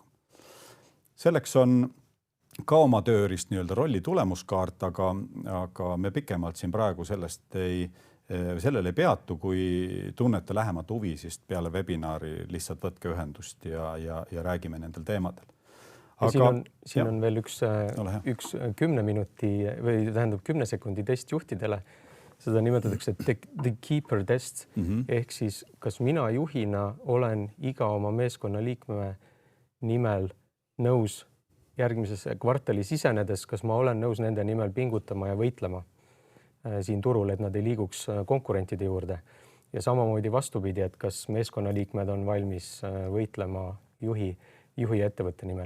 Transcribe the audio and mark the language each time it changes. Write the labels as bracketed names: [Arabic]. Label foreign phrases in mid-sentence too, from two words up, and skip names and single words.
[Estonian] Selleks on ka oma tööriist nii-öelda rolli tulemuskaart, aga me pikemalt siin praegu sellele ei peatu, kui tunnete lähemat huvi, siis peale webinaari lihtsalt võtke ühendust ja räägime nendel teemadel. Siin on veel üks 10 minuti või tähendab 10 sekundi test juhtidele. Seda nimetatakse [English] the keeper test, [Estonian] ehk siis kas mina juhina olen iga oma meeskonna liikme nimel nõus järgmisesse kvartali sisenedes, kas ma olen nõus nende nimel pingutama ja võitlema siin turul, et nad ei liiguks konkurentide juurde. Ja samamoodi vastupidi, et kas meeskonnaliikmed on valmis võitlema juhi ettevõtte nimel.